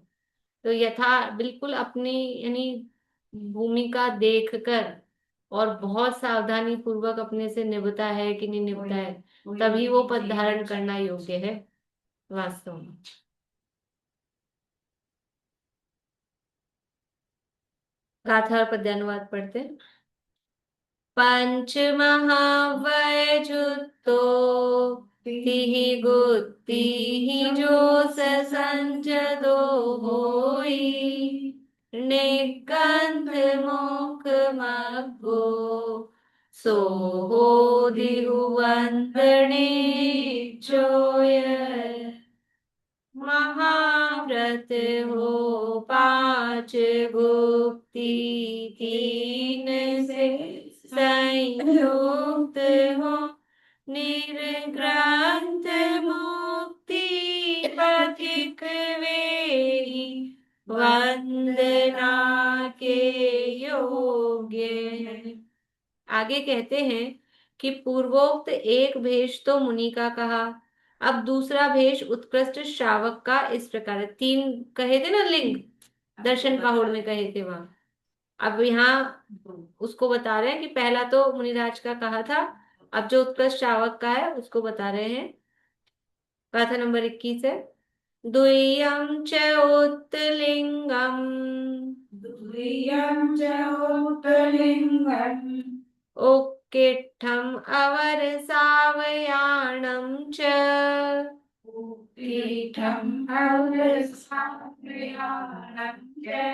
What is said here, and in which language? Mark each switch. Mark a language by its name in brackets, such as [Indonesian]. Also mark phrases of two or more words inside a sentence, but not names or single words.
[Hindi] तो बिल्कुल अपनी यानी भूमिका देखकर और बहुत सावधानी पूर्वक अपने से निभता है कि नहीं निभता है, तभी वो पद धारण करना योग्य है वास्तव में। गाथा और पद्यानुवाद पढ़ते हैं। [Prakrit languages] पंच महावैजुतो तिहि गुत्तिहि जो संजदो होई, निगंध मुख मग्गो सो हो दिहुवंदने चोय, [Hindi] महाव्रत हो पांच गुप्ती तीन से संयुक्त हो, निर्ग्रंथ मुक्ति पथिक वेई, वंदना के योग्य है। आगे कहते हैं कि पूर्वोक्त एक भेष तो मुनि का कहा, अब दूसरा भेष उत्कृष्ट श्रावक का इस प्रकार है। 3 कहे थे ना लिंग, दर्शन पाहुड़ में कहे थे वहां। अब यहाँ उसको बता रहे हैं कि पहला तो मुनिराज का कहा था, अब जो उत्कृष्ट श्रावक का है उसको बता रहे हैं। गाथा नंबर 21 है। [Prakrit languages] द्वियम च उत्तलिंगम, द्वियं च उत्तलिंगम् उक्किट्ठम् अवर सावयाणं च, उत्तिष्ठम् अवसानयानं च,